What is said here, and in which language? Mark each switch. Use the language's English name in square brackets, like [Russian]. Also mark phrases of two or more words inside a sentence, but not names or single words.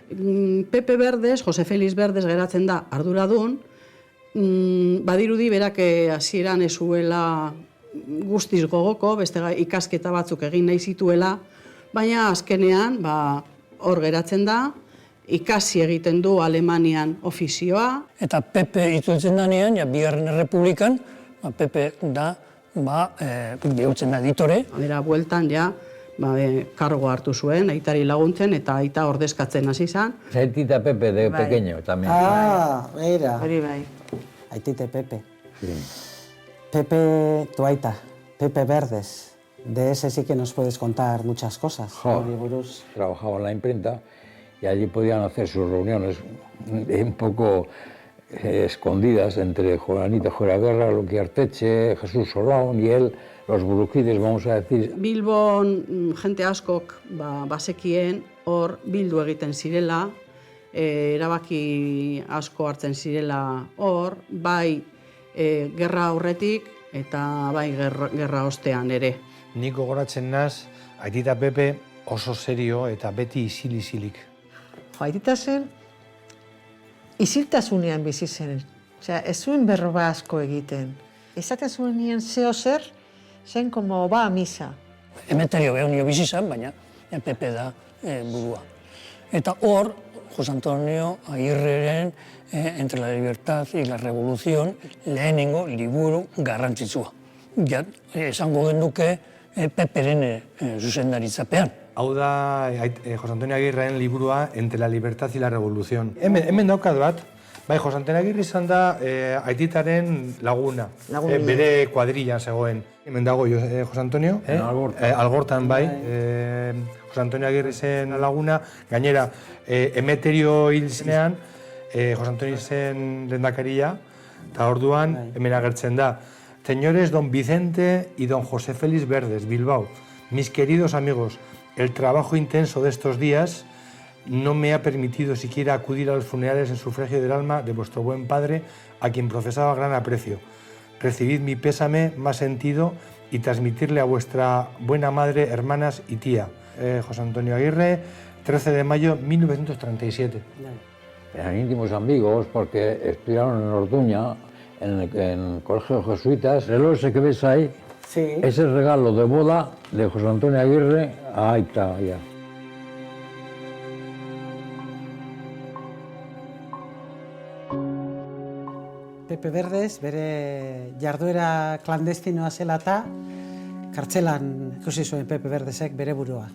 [Basque] Pepe Verdes, Jose Felix Verdes geratzen da arduradun, badirudi berak hasieran ez zuela guztiz gogoko, beste ikasketa batzuk egin nahi zituela, baina azkenean hor geratzen da, ikasi egiten du Alemanian ofizioa. Eta Pepe itzultzen danean, Bigarren Errepublikan, Pepe da bihurtzen da editore. Bera bueltan kargo hartu zuen, aitari laguntzen eta aita ordezkatzen hasi zen. [Spanish] Aitita Pepe de pequeño también. Era. [Basque] Hori bai. Aitite Pepe. [Spanish] Sí. Pepe, tu aita, Pepe Verdes. De ese sí que nos puedes contar muchas cosas. Trabajaba en la imprenta y allí podían hacer sus reuniones un poco escondidas entre Juanito Joraguerra, Luqui Arteche, Jesús Solón y él, los burukides, vamos a decir. [Basque] Bilbon jente askok bazekien hor bildu egiten zirela, erabaki asko hartzen zirela hor, bai gerra aurretik eta bai gerra ostean ere. Nik gogoratzen naz, Aitita Pepe oso serio eta beti isil-isilik. Aitita zen, isiltasunean bizi zen. Osea, ez zuen berroba asko egiten. Esaten zuen nien zeo zer, zen [Spanish] como ba a misa. [Basque] Emeterio behonio bizi zen, baina Pepe da burua. Eta hor, José Antonio Agirreren Entre la libertad y la revolución lehenengo liburu garrantzitsua. Esango genuke Peperen zuzendaritzapean. Hau da José Antonio Agirreren liburua Entre la libertad y la revolución. Hemen daukat bat, José Antonio Agirre izan da Aititaren laguna. Bere kuadrillan zegoen. Hemen dago José Antonio. Algortan bai. José Antonio Agirre zen laguna. Gainera, Emeterio hil zenean, José Antonio zen lehendakaria, eta orduan hemen agertzen da. [Spanish] Señores don Vicente y don José Félix Verdes, Bilbao. Mis queridos amigos, el trabajo intenso de estos días no me ha permitido siquiera acudir a los funerales en sufragio del alma de vuestro buen padre, a quien profesaba gran aprecio. Recibid mi pésame más sentido y transmitirle a vuestra buena madre, hermanas y tía. José Antonio Agirre, 13 de mayo de 1937. Eran íntimos amigos porque estudiaron en Orduña, en el colegio jesuitas. El reloj ese que ves ahí, es el regalo de boda de José Antonio Agirre a Aita. [Basque] Pepe Verdes, bere jarduera klandestinoa zela eta kartzelan ikusi zuen Pepe Verdesek bere burua.